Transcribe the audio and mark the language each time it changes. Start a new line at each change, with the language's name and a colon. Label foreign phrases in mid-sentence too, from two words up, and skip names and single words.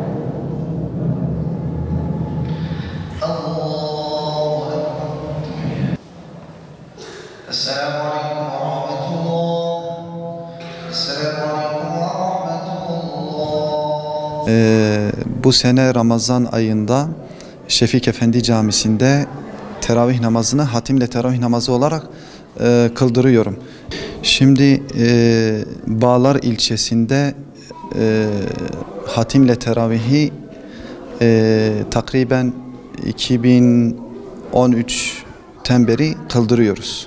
Arabic: الله أكبر. السلام عليكم ورحمة الله. السلام عليكم ورحمة الله.
Turkish: Bu sene Ramazan ayında Şefik Efendi Camisi'nde teravih namazını hatimle teravih namazı olarak kıldırıyorum. Şimdi Bağlar ilçesinde hatimle teravihi takriben 2013'ten beri kıldırıyoruz.